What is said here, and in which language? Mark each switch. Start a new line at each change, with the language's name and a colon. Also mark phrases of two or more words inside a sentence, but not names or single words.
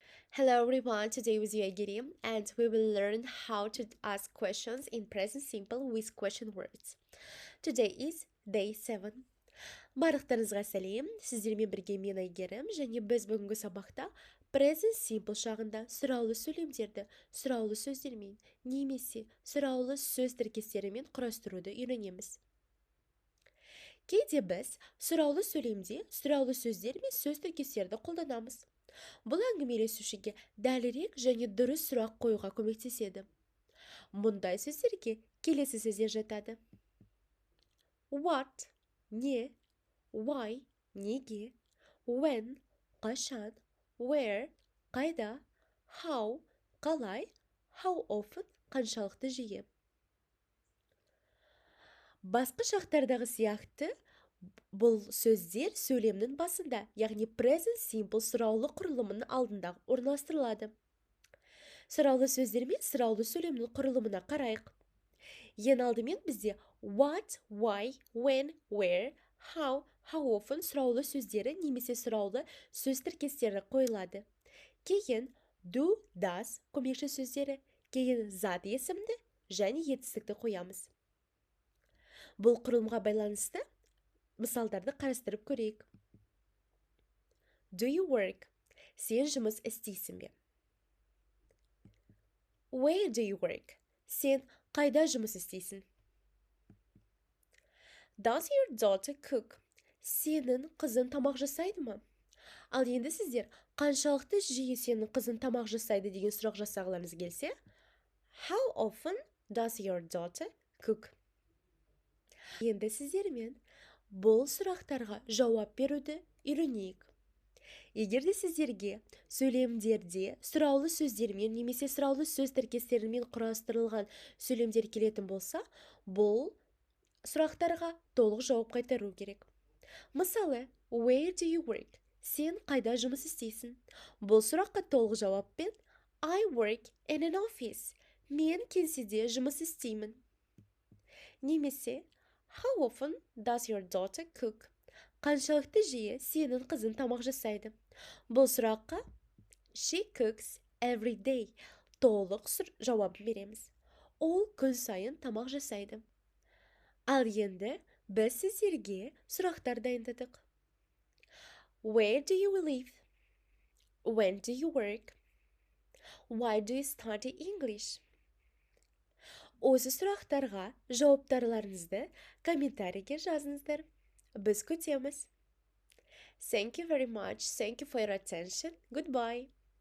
English: Hello everyone, today with you Agiri, and we will learn how to ask questions in present simple with question words. Today is day 7.
Kazakh: Барлықтарыңызға сәлем, сіздермен бірге мен Айгерім, және біз бүгінгі сабақта
English: present simple
Kazakh: шағында сұраулы сөйлемдерді сұраулы сөздермен немесе сұраулы сөз тіркестерімен құрастыруды үйренеміз. Кейде біз сұраулы сөйлемде сұраулы сөздер мен сөз тіркестерді қолданамыз. Бұл әңгімелесушіге дәлірек және дұрыс сұрақ қоюға көмектеседі. Мұндай сөздерге келесі сөздер жатады.
English: What, не, why, неге, when, қашан, where, қайда, how, қалай, how often,
Kazakh: қаншалықты жиі. Басқа шақтардағы сияқты бұл сөздер сөйлемнің басында, яғни
English: present simple
Kazakh: сұраулы құрылымының алдында орналастырылады. Сұраулы сөздер мен сұраулы сөйлемнің құрылымына қарайық. Ең алдымен бізде
English: what, why, when, where, how often
Kazakh: сұраулы сөздері немесе сұраулы сөз тіркестері қойылады. Кейін
English: do, does
Kazakh: көмекші сөздері, кейін зат есімді және етістікті қоямыз. Бұл құрылымға байланысты мысалдарды қарастырып көрейік.
English: Do you work?
Kazakh: Сен жұмыс істейсің бе?
English: Where do you work?
Kazakh: Сен қайда жұмыс істейсің?
English: Does your daughter cook?
Kazakh: Сенің қызың тамақ жасайды ма? Ал енді сіздер қаншалықты жиі сенің қызың тамақ жасайды деген сұрақ жасағыларыңыз келсе,
English: How often does your daughter cook?
Kazakh: Енді сіздермен бұл сұрақтарға жауап беруді үйренейік. Егер де сіздерге сөйлемдерде сұраулы сөздермен немесе сұраулы сөз тіркестерімен құрастырылған сөйлемдер келетін болса, бұл сұрақтарға толық жауап қайтару керек. Мысалы,
English: where do you work?
Kazakh: Сен қайда жұмыс істейсің? Бұл сұраққа толық жауаппен
English: I work in an office.
Kazakh: Мен кеңседе жұмыс істеймін.
English: Немесе How often does your daughter cook?
Kazakh: Қаншалықты жиі сенің қызың тамақ жасайды? Бұл сұраққа
English: She cooks every day.
Kazakh: Толық жауап береміз. Ол күн сайын тамақ жасайды. Ал енді біз сіздерге сұрақтар дайындадық.
English: Where do you live? When do you work? Why do you study English?
Kazakh: Осы сұрақтарға жауаптарларыңызды комментарийге жазыңыздар. Біз күтеміз.
English: Thank you very much. Thank you for your attention. Goodbye.